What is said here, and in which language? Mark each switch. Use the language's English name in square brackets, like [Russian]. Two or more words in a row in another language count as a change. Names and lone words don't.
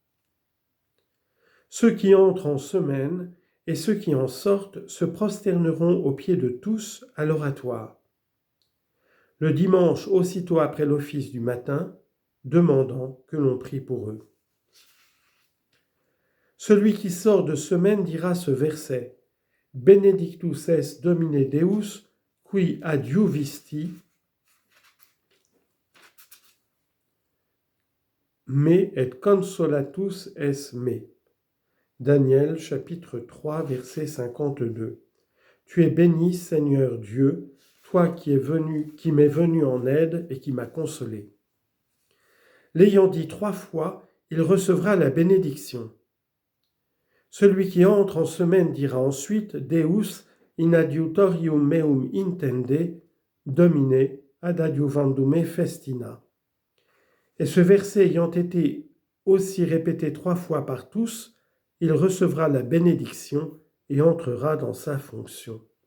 [French] Ceux qui entrent en semaine et ceux qui en sortent se prosterneront aux pieds de tous à l'oratoire. Le dimanche, aussitôt après l'office du matin, demandant que l'on prie pour eux. Celui qui sort de semaine dira ce verset: [Latin] Benedictus es Domine Deus, qui adiuvisti me et consolatus es me. [French] Daniel chapitre 3 verset 52. Tu es béni, Seigneur Dieu, toi qui m'es venu en aide et qui m'as consolé. L'ayant dit 3 fois, il recevra la bénédiction. Celui qui entre en semaine dira ensuite [Latin] Deus in adiutorium meum intende, Domine ad adiuvandume festina. [French] Et ce verset ayant été aussi répété 3 fois par tous, il recevra la bénédiction et entrera dans sa fonction.